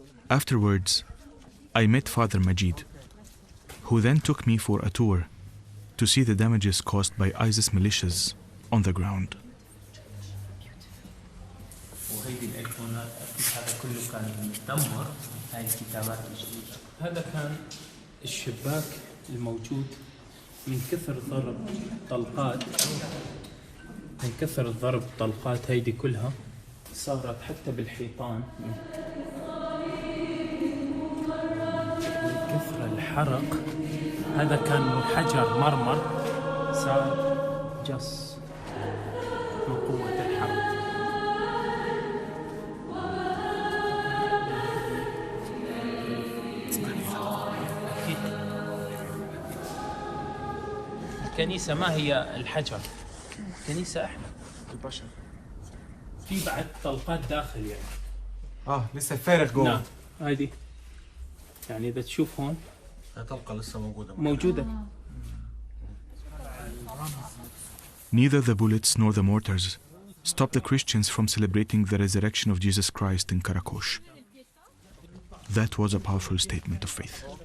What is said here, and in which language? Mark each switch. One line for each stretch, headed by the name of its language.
English: Afterwards, I met Father Majid, who then took me for a tour to see the damages caused by ISIS militias on the ground.
Arabic: وهيدي الايقونات هذا كله كان مدمر. هاي الكتابات الجديده. هذا كان الشباك الموجود من كثر ضرب طلقات. من كثر ضرب طلقات هيدي كلها صارت حتى بالحيطان. من كثر الحرق هذا كان من حجر مرمر صار جص من قوة الحرق. الكنيسة ما هي الحجر، الكنيسة احنا البشر. في بعد طلقات داخل يعني. لسه فارغ جوه. نعم هذه يعني إذا تشوف هون طلقة لسه موجودة.
English: Neither the bullets nor the mortars stopped the Christians from celebrating the resurrection of Jesus Christ in Qaraqosh. That was a powerful statement of faith.